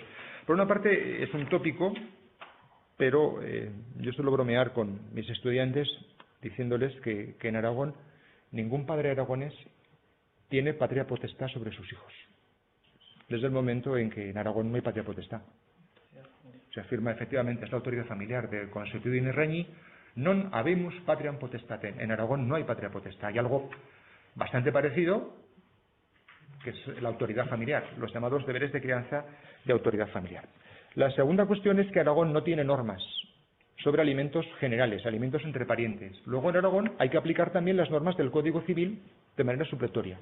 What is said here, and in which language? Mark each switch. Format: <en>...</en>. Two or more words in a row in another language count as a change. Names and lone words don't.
<es>Por una parte, es un tópico, pero yo suelo bromear con mis estudiantes diciéndoles que en Aragón ningún padre aragonés tiene patria potestad sobre sus hijos, desde el momento en que en Aragón no hay patria potestad. Se afirma efectivamente esta autoridad familiar del</es> <la>Consuetudine Regni, non habemus patriam potestatem.</la> <es>En Aragón no hay patria potestad. Hay algo bastante parecido, que es la autoridad familiar, los llamados deberes de crianza de autoridad familiar. La segunda cuestión es que Aragón no tiene normas sobre alimentos generales, alimentos entre parientes. Luego en Aragón hay que aplicar también las normas del Código Civil de manera supletoria.</es>